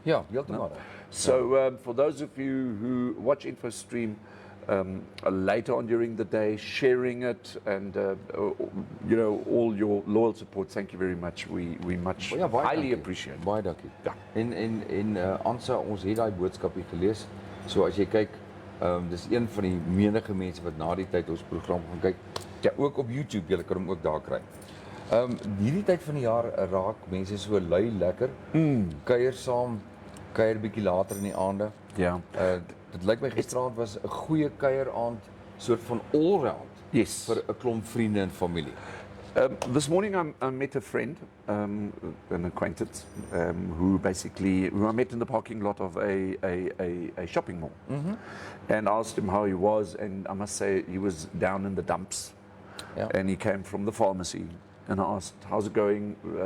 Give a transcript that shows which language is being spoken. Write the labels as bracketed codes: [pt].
[af] Ja, heeltemal. [en] So for those of you who watch InfoStream later on during the day, sharing it, and you know, all your loyal support, thank you very much. We highly appreciate it. [af] Baie dankie. Ja. En Ansa, ons het daai boodskapie gelees. So as jy kyk, dis een van die menige mense wat na die tyd ons program gaan kyk. Ja, ook op YouTube, jy kan hom ook daar kry. Hierdie tyd van die jaar raak mense so lui lekker. Kuier saam, kuier bietjie later in die aande. Ja. Dit lyk my gisteraand was 'n goeie kuieraand, soort van all-round. [en] Yes. [af] Vir 'n klomp vriende en familie. [en] This morning I met a friend, an acquaintance, who I met in the parking lot of a shopping mall, and asked him how he was, and I must say he was down in the dumps, and he came from the pharmacy, and I asked, how's it going?